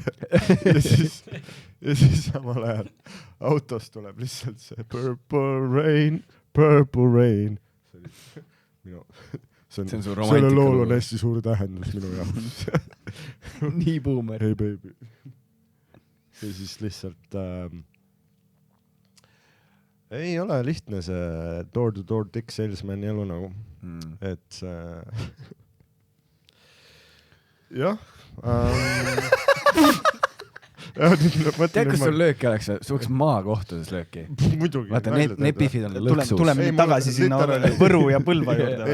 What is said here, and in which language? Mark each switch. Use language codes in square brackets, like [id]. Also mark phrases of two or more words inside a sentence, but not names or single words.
[et] Ja siis samal ajal autost tuleb lihtsalt see Purple Rain. Selle lool on hästi suur tähendus minu jaoks. Nii boomer. [en] Hey baby. [et] Ja siis lihtsalt ei ole lihtne see [en] door-to-door dick salesman [et] elu nagu. Et jah. Tead, kas sul lööki oleks? Sul oleks maakohtudes lööki. Muidugi. Vaata, need Biffid on lõksus. Tuleme nüüd tagasi sinna Võru ja Põlva juurde.